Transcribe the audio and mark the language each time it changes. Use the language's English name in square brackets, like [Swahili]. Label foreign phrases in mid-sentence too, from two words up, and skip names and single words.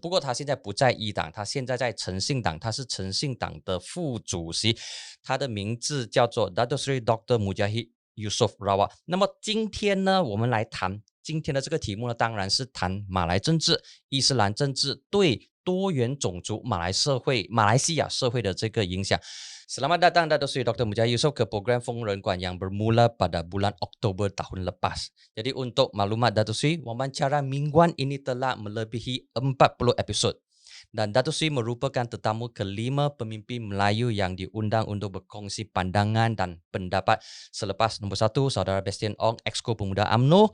[Chinese] 不过他现在不在一党，他现在在诚信党，他是诚信党的副主席，他的名字叫做 Dato Sri Dr. Mujahid Yusof Rawat。那么今天呢，我们来谈今天的这个题目呢，当然是谈马来政治、伊斯兰政治对多元种族马来西亚社会的这个影响。 [Malay] Selamat datang Dato Sri Dr. Mujahid Yusof ke program Fong Renguan yang bermula pada bulan Oktober tahun lepas. Jadi untuk maklumat Dato Sri, wawancara mingguan ini telah melebihi 40 episod. Dan Dato Sri merupakan tetamu kelima pemimpin Melayu yang diundang untuk berkongsi pandangan dan pendapat selepas nombor 1, Saudara Bastian Ong, Exco Pemuda UMNO.